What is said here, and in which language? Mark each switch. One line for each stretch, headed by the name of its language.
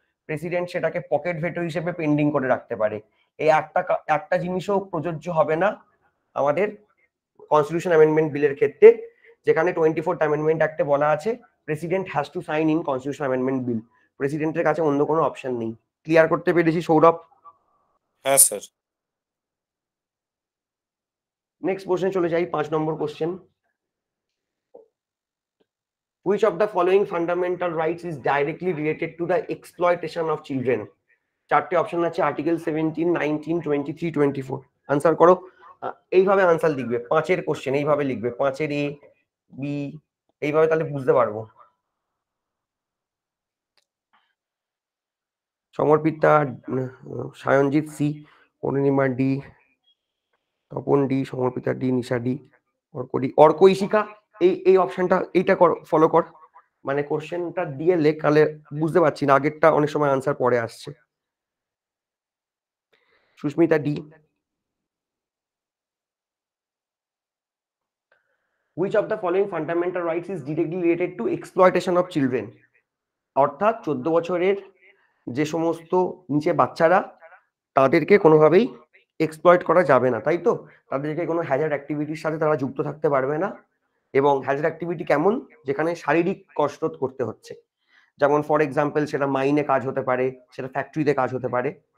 Bangla: President সেটাকে pocket veto হিসেবে pending করে রাখতে পারে। এই একটা জিনিসও প্রযোজ্য হবে না আমাদের কনস্টিটিউশন অ্যামেন্ডমেন্ট বিলের ক্ষেত্রে, যেখানে 24th অ্যামেন্ডমেন্ট অ্যাক্টে বলা আছে
English: President has to sign in constitution amendment bill.
Bangla: প্রেসিডেন্টের কাছে অন্য কোনো অপশন নেই। ক্লিয়ার করতে পেরেছি সৌরভ? হ্যাঁ স্যার। নেক্সট কোশ্চেন চলে যাই, 5 নম্বর question.
English: Which of the following fundamental rights is directly related to the exploitation of children?
Bangla: চারটে অপশন আছে, আর্টিকেল 17, 19, 23, 24। আনসার করো। এইভাবে আনসার লিখবে, 5-এর কোশ্চেন এইভাবে লিখবে, 5-এর এ বি, এইভাবে তাহলে বুঝতে পারবো। সমর্পিতা সায়নজিৎ C, Arunima D, Tapan D, সমর্পিতা ডি, নিশা ডি, অর্ক ডি, অর্ক ইশিকা। এই অপশনটা এইটা কর, ফলো কর, মানে কোশ্চেনটা দিয়ে লেখ, তাহলে বুঝতে পারছি না, আগেরটা অনেক সময় আনসার পরে আসছে। Susmita D.
English: Which of the following fundamental rights is directly related to exploitation of children?
Bangla: অর্থাৎ 14 বছরের যে সমস্ত নিচে বাচ্চারা, তাদেরকে কোনোভাবেই এক্সপ্লয়েট করা যাবে না, তাই তো? তাদেরকে কোনো হ্যাজার্ড অ্যাক্টিভিটির সাথে তারা যুক্ত থাকতে পারবে না। এবং হ্যাজার্ড অ্যাক্টিভিটি কেমন? যেখানে শারীরিক কসরত করতে হচ্ছে, যেমন
English: for example
Bangla: সেটা মাইনে কাজ হতে পারে, সেটা ফ্যাক্টরিতে কাজ হতে পারে।